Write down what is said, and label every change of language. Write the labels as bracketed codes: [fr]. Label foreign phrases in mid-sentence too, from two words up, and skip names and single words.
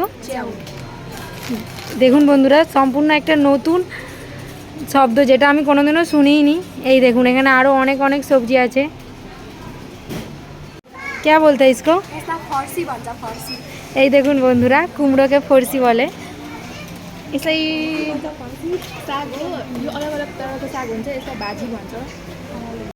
[bn] দেখুন বন্ধুরা, সম্পূর্ণ একটা নতুন শব্দ যেটা আমি কোনোদিনও শুনিনি। এই দেখুন এখানে আরও অনেক অনেক সবজি আছে। [hi] क्या बोलते हैं इसको? [bn] এই দেখুন বন্ধুরা, কুমড়োকে ফরসি বলে। [ne] यसलाई साग हो, यो अलग अलग तरहको साग हुन्छ, यसलाई भाजी भन्छ।